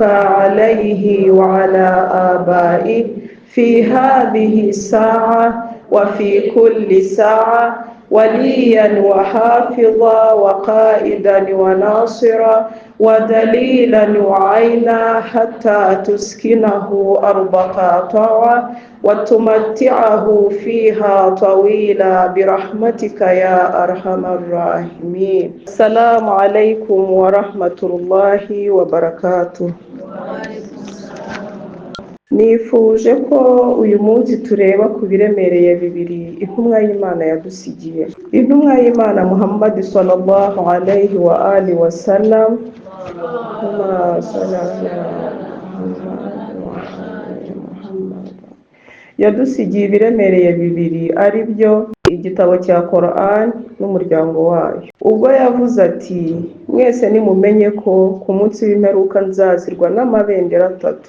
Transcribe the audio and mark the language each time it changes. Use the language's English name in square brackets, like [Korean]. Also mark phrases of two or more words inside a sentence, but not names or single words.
[Arabic] عليه وعلى آبائه في هذه الساعة وفي كل ساعة وليا وحافظا وقائدا وناصرا ودليلا وعينا حتى تسكنه أرضك طوعا وتمتعه فيها طويلا برحمتك يا أرحم الراحمين. السلام عليكم ورحمة الله وبركاته. [Kinyarwanda] nifuje ko uyu munsi tureba ku biremereye bibiri intumwa y'Imana yadusigiye. Intumwa y'Imana Muhammad [Arabic] صلى الله عليه وآله وسلم [Kinyarwanda] yadusigiye ibiremereye bibiri ari byo igitabo cya Quran n'umuryango wayo. Ubwo yavuze ati mwese nimumenye ko ku munsi w'imperuka nzazirwa n'amabendera atatu.